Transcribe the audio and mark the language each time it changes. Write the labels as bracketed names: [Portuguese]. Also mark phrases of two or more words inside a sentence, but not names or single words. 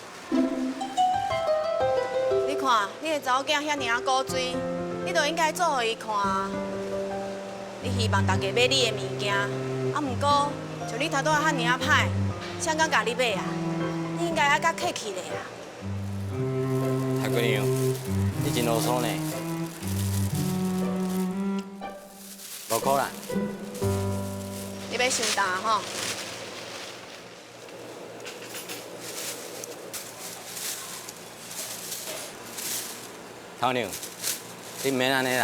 [Min Nan Chinese] 你看，你的查某囝遐尔啊古锥，你就应该做互伊看啊。你希望大家买你的物件，啊，毋过像你头拄仔遐尔啊歹，谁敢甲你买啊？你应该爱较客气咧啊。太姑娘，你真啰嗦呢。5块啦。你要伤重吼？头娘，你毋免安尼啦。